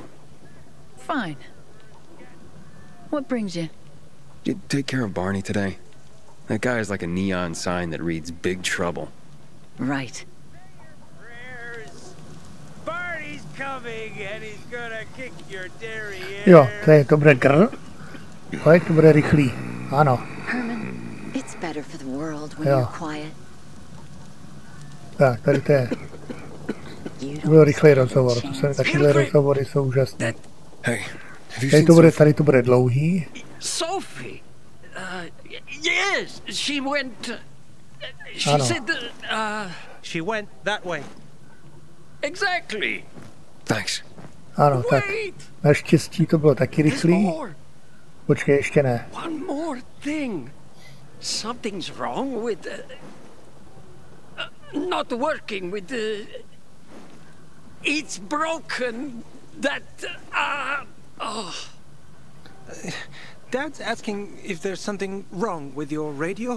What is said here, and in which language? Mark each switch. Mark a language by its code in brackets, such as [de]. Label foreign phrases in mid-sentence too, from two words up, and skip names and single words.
[en] Fine. What brings you? You take care of Barney today? That guy is like a neon sign that reads Big Trouble. Right. Barney's coming and he's gonna kick your derriere. [cs] Jo, to bude grr. Pojď, to bude rychlý. Ano. [en] Herman, it's better for the world when you're quiet. [cs] Tak, tady to je. To byl rychlý rozhovor. Takovéhle rozhovory jsou úžasné. Tady to bude dlouhý. [en] Sophie. Yes, she went. She [cs] Ano. [en] said that. She went that way. Exactly. Thanks. [cs] Ano, tak. Naštěstí to bylo taky rychlý. Počkej, ještě ne. [en] One more thing. Something's wrong with not working with the. It's broken. That. Oh. Dad's asking if there's something wrong with your radio?